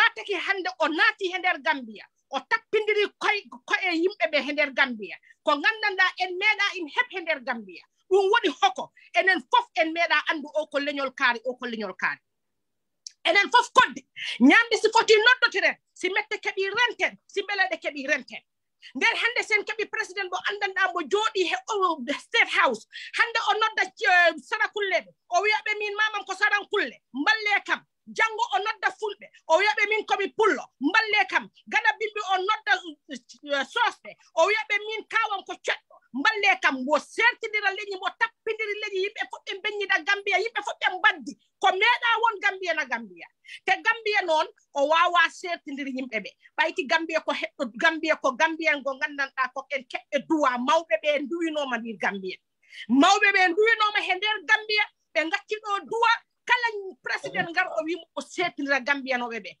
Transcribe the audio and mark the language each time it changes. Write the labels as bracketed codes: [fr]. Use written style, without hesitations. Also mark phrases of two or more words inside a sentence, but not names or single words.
[ff] taki hande o naati he nder Gambia o tappindiri koye yimɓe ɓe he nder Gambia ko gandanɗa en meeɗa in heɓ he nder Gambia ɗum woni hoko enen fof en meeɗa andu o ko leñol kaari o ko leñol kaari enen fof kodde ñamde si foti noddotiren si mette keɓi renten si mbeleɗe keɓi renten nden hande sen keɓi président bo andanɗa mo jooɗi he [en] state house [ff] hande o nodda sarakulleɓe o wiyaɓe min mamam ko sarankulle mballe kam jango o nodda fulɓe o wiyaɓe min komi pullo mballe kam gada bimbi o nodda sosɓe o wiyaɓe min kawam ko coɗɗo mballe kam mo sertidira leñi mo tappidiri leñi yimɓe fof ɓe beññida Gambia yimɓe fof ɓe mbaddi ko meeɗa won Gambia na Gambia te Gambia noon o wawa sertidiri yimɓe ɓe ɓayti Gambia ko heɗɗo Gambia ko Gambia ngo gandanɗa ko en keɓɓe duwa mawɓe ɓe duwinoma ndir Gambia mawɓe ɓe duwinoma he nder Gambia ɓe gacciɗo duwa kala président ngar o wimo o setindira Gambiyanoɓe ɓe